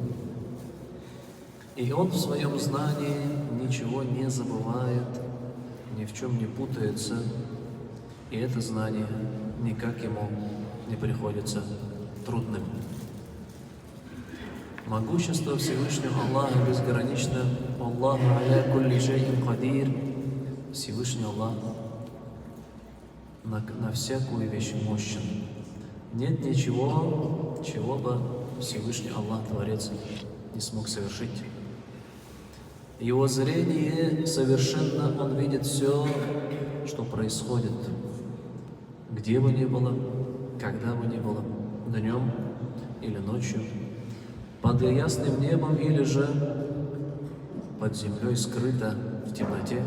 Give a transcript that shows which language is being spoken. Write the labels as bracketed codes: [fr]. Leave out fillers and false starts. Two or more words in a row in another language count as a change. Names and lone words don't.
[ru] И Он в своем знании ничего не забывает, ни в чем не путается, и это знание никак Ему не приходится трудным. Могущество Всевышнего Аллаха безгранично. [ar] الله على كل شيء قدير. [ru] Всевышний Аллах на всякую вещь мощен. Нет ничего, чего бы Всевышний Аллах, Творец, не смог совершить. Его зрение совершенно, Он видит все, что происходит, где бы ни было, когда бы ни было, днем или ночью, под ясным небом или же под землей скрыто в темноте.